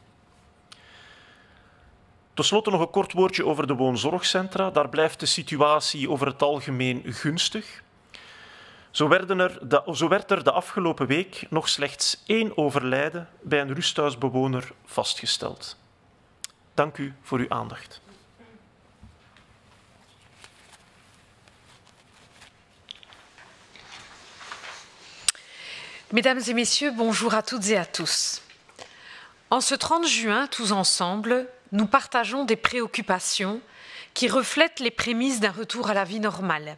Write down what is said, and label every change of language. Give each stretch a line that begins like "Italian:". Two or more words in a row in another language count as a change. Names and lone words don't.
Dutch: Ten slotte nog een kort woordje over de woonzorgcentra. Daar blijft de situatie over het algemeen gunstig. Zo werd er de afgelopen week nog slechts 1 overlijden bij een rusthuisbewoner vastgesteld. Dank u voor uw aandacht.
French: Mesdames et messieurs, bonjour à toutes et à tous. En ce 30 juin, tous ensemble, nous partageons des préoccupations qui reflètent les prémices d'un retour à la vie normale.